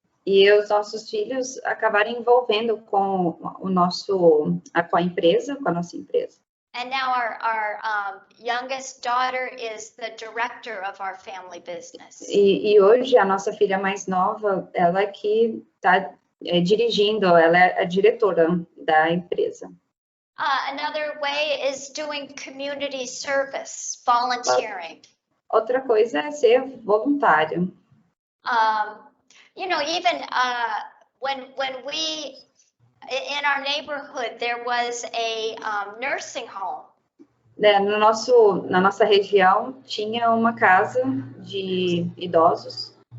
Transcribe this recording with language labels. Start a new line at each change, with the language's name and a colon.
Portuguese: E os nossos filhos acabaram envolvendo com a nossa empresa.
English: And now our youngest daughter is the director of our family business.
Portuguese: E hoje a nossa filha mais nova, ela que está dirigindo, ela é a diretora da empresa.
English: Another way is doing community service, volunteering.
Portuguese: Outra coisa é ser voluntário.
English: You know, even when we, in our neighborhood, there was a nursing home.
Portuguese: Na nossa região tinha uma casa de idosos.